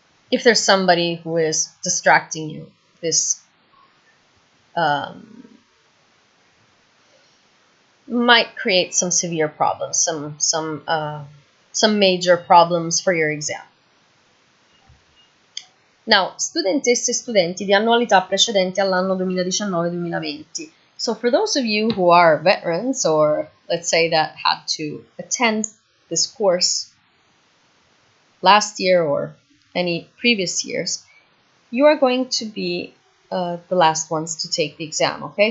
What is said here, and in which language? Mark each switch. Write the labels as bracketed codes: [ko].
[en] if there's somebody who is distracting you, this might create some severe problems, some major problems for your exam. [it] Now, studentesse e studenti di annualità precedenti all'anno 2019-2020. [en] So for those of you who are veterans, or let's say that had to attend this course last year or any previous years, you are going to be the last ones to take the exam, okay?